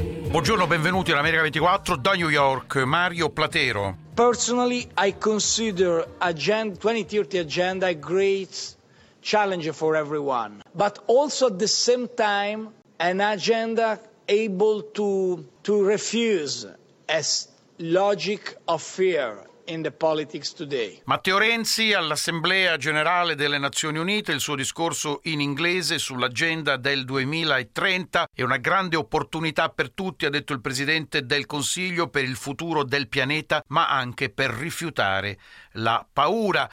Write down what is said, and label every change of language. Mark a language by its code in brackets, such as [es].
[it] Buongiorno, benvenuti all'America 24 da New York, Mario Platero. [en] Personally, I consider agenda 2030 agenda a great challenge for everyone, but also at the same time an agenda able to refuse a logic of fear in the politics today. [it] Matteo Renzi all'Assemblea Generale delle Nazioni Unite, il suo discorso in inglese sull'agenda del 2030 è una grande opportunità per tutti, ha detto il Presidente del Consiglio, per il futuro del pianeta, ma anche per rifiutare la paura.